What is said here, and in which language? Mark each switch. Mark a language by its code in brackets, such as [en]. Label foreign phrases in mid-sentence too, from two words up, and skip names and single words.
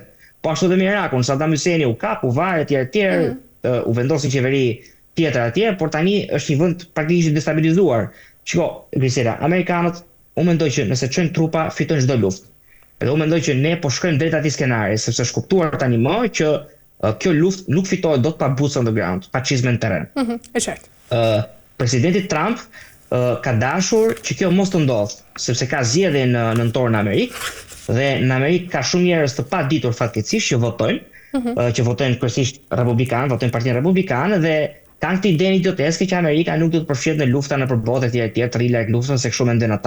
[sq] Po ashtu edhe me Irakun, Saddam Husseini u kap, u varet etj, u vendosi qeveri tjetër atje, por tani është një vend praktikisht destabilizuar. Shiko, Grisela, amerikanët, unë mendoj që nëse çojnë trupa, fitojnë çdo luftë. Edhe unë mendoj që ne po shkojmë drejt atij skenari, sepse është kuptuar tani më që kjo luftë nuk fitohet dot pa [en] boots on the ground, [sq] pa çizme në terren. E qartë. Presidenti Trump ka dashur që kjo mos të ndodhë, sepse ka zgjedhje në nëntor në Amerikë, dhe në Amerikë ka shumë njerëz të paditur fatkeqësisht që votojnë kryesisht republikanë, votojnë Partinë Republikane dhe kanë këtë ide idioteske që Amerika nuk do të përfshihet në lufta nëpër botë etj, të rri larg luftën se kështu mendojnë ata.